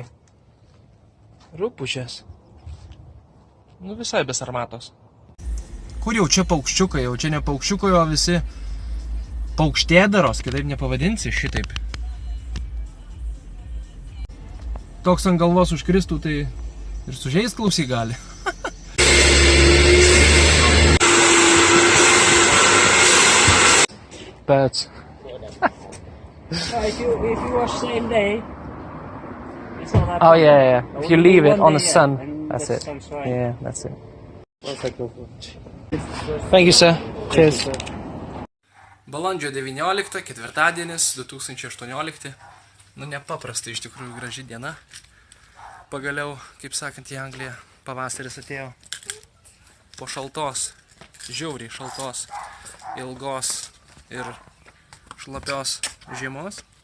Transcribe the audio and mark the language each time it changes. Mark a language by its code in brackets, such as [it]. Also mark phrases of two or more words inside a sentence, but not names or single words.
[lt] Rūpužės. Nu visai be sarmatos. Kur jau čia paukščiukai? Jau čia ne paukščiukai, o visi paukštėdaros, kitaip nepavadinsi šitaip. Toks ant galvos užkristų, tai ir sužeist klausyk gali. [en] But if you wash same day, it's not happening. oh yeah. If you leave it on the sun, and that's it. the sun's right. Yeah, that's it. Once I go for it. Thank you, sir. Cheers. [lt] Balandžio 19, ketvirtadienis, 2018. Nu, nepaprastai iš tikrųjų graži diena. Pagaliau, kaip sakant, į Angliją pavasaris atėjo. Po šaltos, žiauriai šaltos, ilgos ir šlapios žiemos.